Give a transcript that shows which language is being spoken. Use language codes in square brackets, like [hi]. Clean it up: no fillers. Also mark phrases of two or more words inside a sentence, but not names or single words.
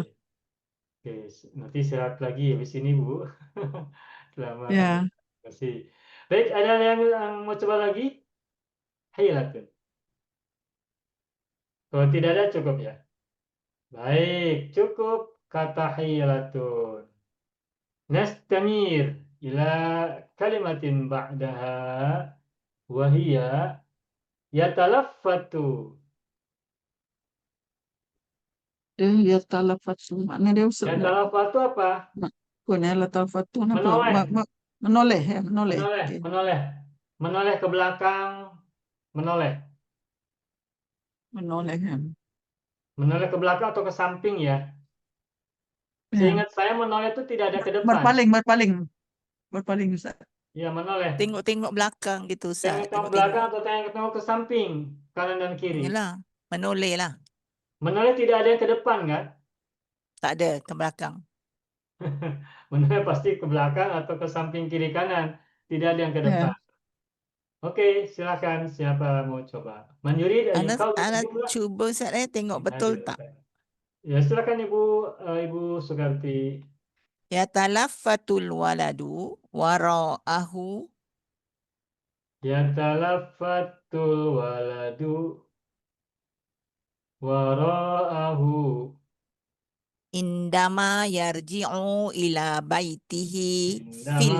[id] Oke, nanti istirahat lagi habis ini, Bu. Selamat. ya. Terima kasih. Baik, ada yang mau coba lagi? Hilatun. Kalau tidak ada, cukup ya. Baik, cukup kata hilatun. [ar] نستمر إلى كلمة بعدها وهي يتلفت. يتلفت. [id] Makna dia Ustaz. Yatalaffatu apa? Punya la talafatu apa? Menoleh, Menoleh ya, menoleh. menoleh, Okey. menoleh. Menoleh ke belakang, menoleh. Menoleh kan. Menoleh ke belakang atau ke samping ya. Ya. Seingat saya menoleh itu tidak ada ke depan. Berpaling, berpaling. Berpaling Ustaz. Ya, menoleh. Tengok-tengok belakang gitu, Ustaz. Tengok-tengok belakang Tengok-tengok. atau tengok-tengok ke samping, kanan dan kiri. [ms] Yalah, menoleh lah. [id] Menoleh tidak ada yang ke depan kan? [ms] Tak ada ke belakang. [id] Menoleh pasti ke belakang atau ke samping kiri kanan. Tidak ada yang ke Ya. depan. Oke, silakan siapa mau coba. [ar] من يريد أن Ana yukawwin ana jumlah. [ms] cuba Ustaz tengok betul tak. [id] Ya, silakan Ibu Ibu Sukarti. [ar] يتلفت الولد وراءه يتلفت الولد وراءه. عندما يرجع إلى بيته في